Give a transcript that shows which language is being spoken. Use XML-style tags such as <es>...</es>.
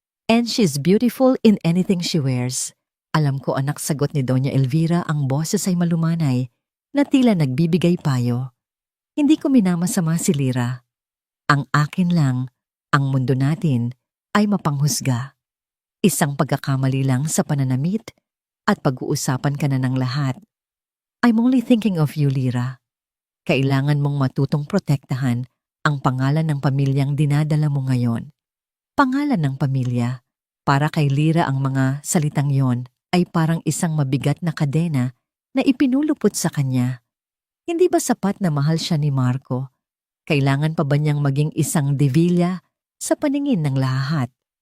<en>And she's beautiful in anything she wears.</en> <tl>Alam ko, anak, sagot ni Doña Elvira, ang boses ay malumanay na tila nagbibigay payo. Hindi ko minamasama si Lyra. Ang akin lang, ang mundo natin ay mapanghusga. Isang pagkakamali lang sa pananamit at pag-uusapan ka na ng lahat.</tl> <en>I'm only thinking of you, Lyra.</en> <tl>Kailangan mong matutong protektahan ang pangalan ng pamilyang dinadala mo ngayon. Pangalan ng pamilya Para kay Lira ang mga salitang yon ay parang isang mabigat na kadena na ipinulupot sa kanya. Hindi ba sapat na mahal siya ni Marco? Kailangan pa ba niyang maging isang devilla sa paningin ng lahat?</tl>